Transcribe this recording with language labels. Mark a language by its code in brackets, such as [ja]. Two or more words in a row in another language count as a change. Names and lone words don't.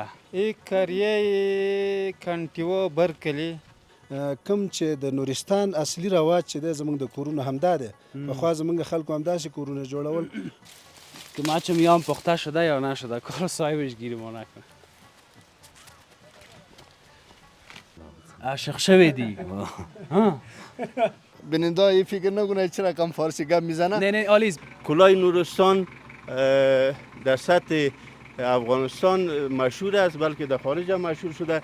[fa] این قریه کانتیوا برکلی [ps] کوم چې د نورستان اصلي رواج چې دی زمونږ د کورونو همدا دی. پخوا زمونږ خلکو همداسې کورونه جوړول. [fa] که ما چه میام پخته شده یا نشده کار صاحبش گیری ما نکنه. عاشق شویدی؟ بیننده این فکر نکنه چرا کم فارسی گپ میزنه. نه آلیز کلاه نورستان در سطح افغانستان مشهور است، بلکه در خارج هم مشهور شده.